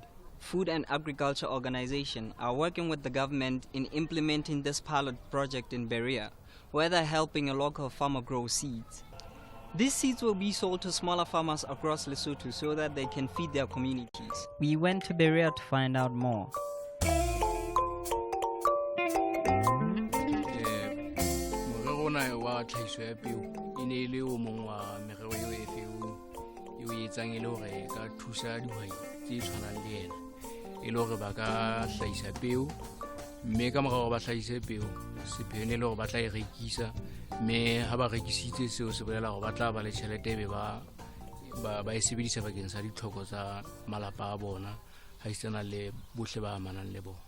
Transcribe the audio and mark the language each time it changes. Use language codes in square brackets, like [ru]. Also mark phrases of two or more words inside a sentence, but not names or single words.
[en] Food and Agriculture Organization are working with the government in implementing this pilot project in Berea, where they're helping a local farmer grow seeds. These seeds will be sold to smaller farmers across Lesotho so that they can feed their communities. We went to Berea to find out more. [st] tlhahiso ya peo e ne le o mong wa merero eo e feo eo e etsang e le hore ka thusa dihwai tse tshwanang le yena e le hore ba ka hlahisa peo, mme ka morao ba hlahise peo sepheo ne le hore ba tla e rekisa, mme ha ba rekisitse seo se bolela hore ba tla ba le tjhelete be ba e sebedisa bakeng sa ditlhoko tsa malapa a bona ha isana le bohle ba amanang le bona.